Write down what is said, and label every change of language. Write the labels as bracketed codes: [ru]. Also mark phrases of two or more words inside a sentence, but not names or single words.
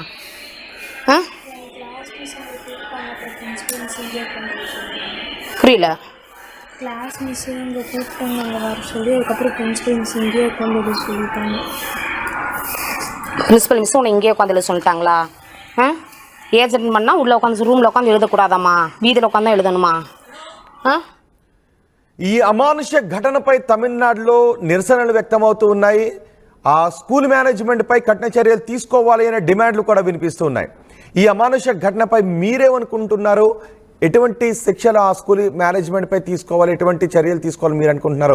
[ta] புரியல. கிளாஸ் மிஸ் இங்கே கூப்பிட்டாங்க வர சொல்லி, அதுக்கப்புறம் பிரின்சிபல் மிஸ் இங்கேயே உட்காந்து எழுத சொல்லிட்டாங்க. பிரின்சிபல் மிஸ் உன்னை இங்கேயே உட்காந்து எழுத சொல்லிட்டாங்களா? ஏஜென்ட் பண்ணால் உள்ளே உட்காந்து ரூமில் உட்காந்து எழுதக்கூடாதாம்மா? వీధిలో ఉட்காந்து எழுதணுமா? [te] ఈ అమానుష ఘటనపై తమిళనాడులో నిరసనలు వ్యక్తమవుతూ ఉన్నాయి. ఆ స్కూల్ మేనేజ్మెంట్ పై కఠిన చర్యలు తీసుకోవాలి అనే డిమాండ్లు కూడా వినిపిస్తూ ఉన్నాయి. ఈ అమానుష ఘటనపై మీరేమనుకుంటున్నారు? ఎటువంటి శిక్షలు ఆ స్కూల్ మేనేజ్మెంట్ పై తీసుకోవాలి, ఎటువంటి చర్యలు తీసుకోవాలి మీరు అనుకుంటున్నారు?